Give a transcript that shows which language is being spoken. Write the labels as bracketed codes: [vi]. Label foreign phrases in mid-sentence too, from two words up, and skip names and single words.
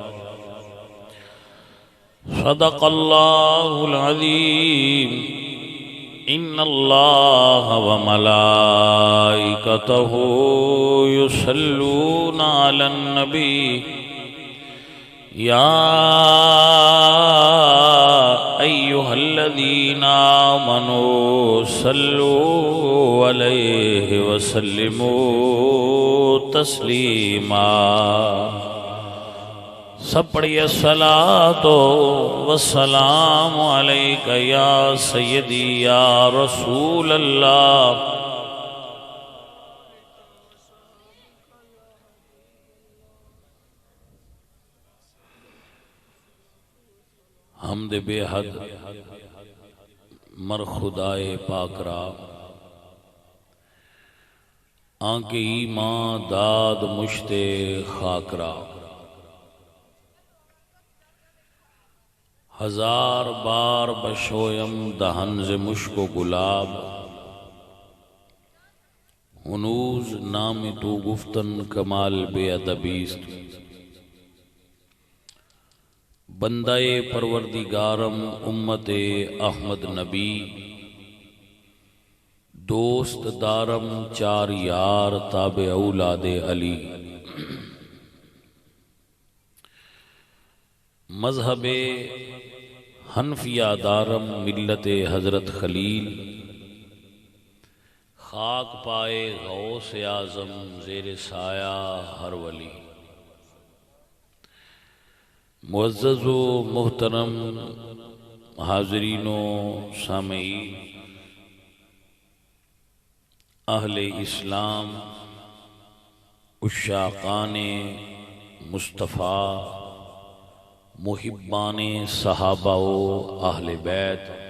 [ar] صدق الله العظيم إن الله وملائكته يصلون على النبي يا أيها الذين آمنوا صلوا عليه وسلموا تسليما [ur] سب پڑھیے [ar] الصلاۃ والسلام علیک یا سیدی یا رسول اللہ [fa] حمد بے حد مر خدائے پاک را آنکہ ایمان داد مشت خاک را ہزار بار بشویم دہن ز مشک و گلاب ہنوز نام تو گفتن کمال بے ادبیست بندہ پروردگارم امت احمد نبی دوست دارم چار یار تابع اولاد علی مذہب حنفیہ دارم ملت حضرت خلیل خاک پائے غوث اعظم زیر سایہ ہر ولی [ur] معزز و محترم حاضرین و سامعین اہل اسلام عشاقان مصطفیٰ محبان صحابہ و اہل بیت